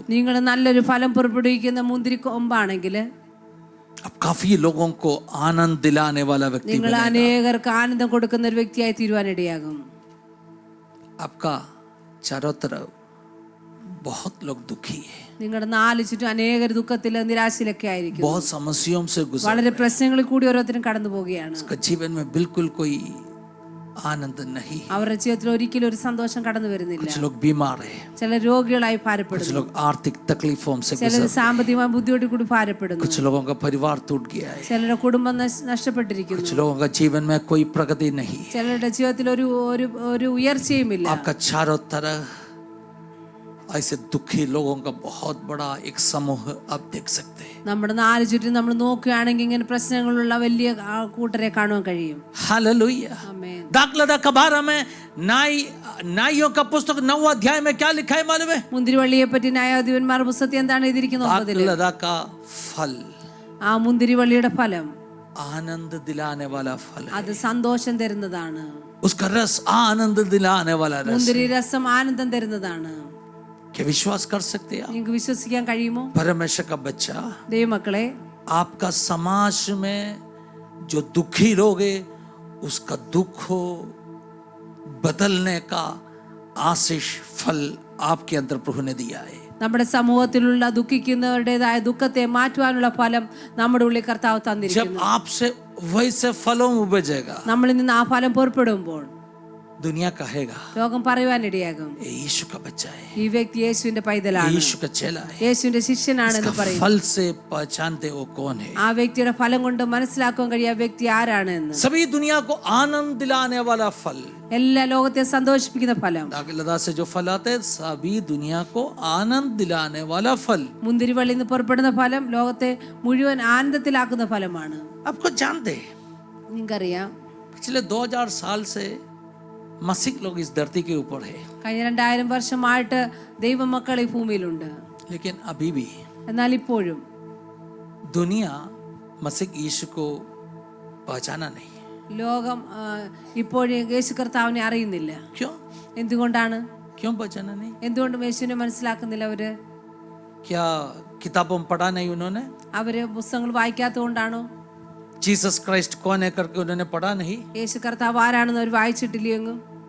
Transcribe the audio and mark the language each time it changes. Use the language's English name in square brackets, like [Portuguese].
[Malayalam] നിങ്ങൾ നല്ലൊരു ഫലം പുറപ്പെടുവിക്കുന്ന മുന്തിരി കൊമ്പാണെങ്കിൽ [Hindi] अब काफी लोगों को आनंद दिलाने वाला व्यक्ति [Malayalam] നിങ്ങൾ [Hindi] बनेगा। [Malayalam] അനേകർക്ക് ആനന്ദം കൊടുക്കുന്ന ഒരു വ്യക്തിയായി തീരുവാനിടയാകും. [Hindi] आपका चारों तरफ बहुत लोग दुखी है, [Malayalam] നിങ്ങളുടെ നാല് ചുറ്റും അനേകർ ദുഃഖത്തില് നിരാശയിലൊക്കെ ആയിരിക്കും. [Hindi] बहुत समस्याओं से गुजर, [Malayalam] വളരെ പ്രശ്നങ്ങളിൽ കൂടി ഓരോരുത്തരും കടന്നു പോവുകയാണ്. [Hindi] उसका जीवन में बिल्कुल कोई आनंद नहीं। [Malayalam] അവരുടെ ജീവിതത്തിൽ ഒരിക്കലും ഒരു സന്തോഷം കടന്നു വരുന്നില്ല. [Hindi] कुछ लोग बीमार है, [Malayalam] ചില രോഗികളായി [Hindi] कुछ [Malayalam] ഭാരപ്പെടുന്നു, [Hindi] लोग आर्थिक तकलीफों से [Malayalam] ചിലർ [Hindi] गुजर, [Malayalam] സാമ്പത്തികമായ ബുദ്ധിമുട്ടി കൂടി ഭാരപ്പെടുന്നു, [Hindi] कुछ लोगों का परिवार टूट गया है, [Malayalam] ചിലരുടെ കുടുംബം നഷ്ടപ്പെട്ടിരിക്കുന്നു, [Hindi] कुछ लोगों का जीवन में कोई प्रगति नहीं। [Malayalam] ചിലരുടെ ജീവിതത്തിൽ ഒരു ഒരു ഒരു ഉയർച്ചയുമില്ല. [Hindi] आपका चारों तरफ ऐसे दुखी लोगों का बहुत बड़ा एक समूह आप देख सकते हैं। [Malayalam] നമ്മുടെ നാല് ചുറ്റും നമ്മൾ നോക്കുകയാണെങ്കിൽ ഇങ്ങനെ പ്രശ്നങ്ങളുള്ള വലിയ കൂട്ടരെ കാണുവാൻ കഴിയും. [Hindi] हालेलुया। [Malayalam] ആമേൻ. [Hindi] दाखलता का बारे में नाइयों का पुस्तक 9 अध्याय में क्या लिखा है मालूम है? [Malayalam] മുന്തിരിവള്ളിയെ പറ്റി ന്യായാധിപന്മാർ പുസ്തകത്തിൽ എന്താണ് എഴുതിയിരിക്കുന്നത്? [Hindi] 9 दाखलता का फल [Malayalam] ആ മുന്തിരിവള്ളിയുടെ ഫലം [Hindi] आनंद दिलाने वाला फल है। [Malayalam] അത് സന്തോഷം തരുന്നതാണ്. [Hindi] उसका रस आनंद दिलाने वाला रस। [Malayalam] മുന്തിരി രസം ആനന്ദം തരുന്നതാണ്. [Hindi] क्या विश्वास कर सकते हैं आप? [Malayalam] നിങ്ങൾക്ക് വിശ്വസിക്കാൻ കഴിയുമോ? [Hindi] परमेश्वर का बच्चा, [Malayalam] ദൈവമക്കളെ, [Hindi] आपका समाज में जो दुखी लोग है उसका दुख हो बदलने का आशीष फल आपके अंदर प्रभु ने दिया है। [Malayalam] നമ്മുടെ സമൂഹത്തിലുള്ള ദുഃഖിക്കുന്നവരുടേതായ ദുഃഖത്തെ മാറ്റുവാനുള്ള ഫലം നമ്മുടെ ഉള്ളിൽ കർത്താവ് [Hindi] जब [Malayalam] തന്നിരിക്കുന്നു. [Hindi] आपसे वैसे फलों उपजेगा, [Malayalam] നമ്മളിൽ നിന്ന് ആ ഫലം പുറപ്പെടുമ്പോൾ [Hindi] दुनिया कहेगा [Malayalam] ലോകം പറയുവാനിടയാകും, [Hindi] ये यीशु का बच्चा है, [Malayalam] ഈ വ്യക്തി യേശുവിന്റെ പൈതലാണ്, [Hindi] यीशु का चेला है। [Malayalam] യേശുവിന്റെ ശിഷ്യനാണെന്ന് [Hindi] इसका [Malayalam] പറയും. [Hindi] फल से पहचानते वो कौन है। [Malayalam] ആ വ്യക്തിയുടെ ഫലം കൊണ്ട് മനസ്സിലാക്കാൻ കഴിയും ആ വ്യക്തി ആരാണ് എന്ന്. [Hindi] सभी दुनिया को आनंद दिलाने वाला फल, [Malayalam] എല്ലാ ലോകത്തെ സന്തോഷിപ്പിക്കുന്ന ഫലം, [Hindi] दाखलता से जो फल आते हैं सभी दुनिया को आनंद दिलाने वाला फल। [Malayalam] മുന്തിരിവള്ളിയിൽ നിന്ന് പുറപ്പെടുന്ന ഫലം ലോകത്തെ മുഴുവൻ ആനന്ദത്തിലാക്കുന്ന ഫലമാണ്. [Hindi] आपको जानते हैं [Malayalam] നിങ്ങൾക്കറിയാം, [Hindi] पिछले 2000 साल से मसीह लोग इस धरती के ऊपर है, [Malayalam] കഴിഞ്ഞ 2000 വർഷമായിട്ട് ദൈവമക്കൾ ഈ ഭൂമിയിലുണ്ട്. [Hindi] लेकिन अभी भी [Malayalam] എന്നാൽ ഇപ്പോഴും [Hindi] दुनिया मसीह यीशु को पहचाना नहीं। [Malayalam] ലോകം ഇപ്പോഴും യേശു കർത്താവിനെ അറിയുന്നില്ല. [Hindi] क्यों [Malayalam] എന്തുകൊണ്ടാണ്? [Hindi] क्यों पहचाना नहीं? [Malayalam] എന്തുകൊണ്ട് യേശുവിനെ മനസ്സിലാക്കുന്നില്ല? [Hindi] क्या किताबों में पढ़ा नहीं उन्होंने? [Malayalam] അവര് പുസ്തകങ്ങൾ വായിക്കാത്തതുകൊണ്ടാണോ? [Hindi] जीसस क्राइस्ट कौन है करके उन्होंने पढ़ा नहीं? [Malayalam] യേശു കർത്താവ് ആരാണെന്ന് അവർ വായിച്ചിട്ടില്ലെങ്കും.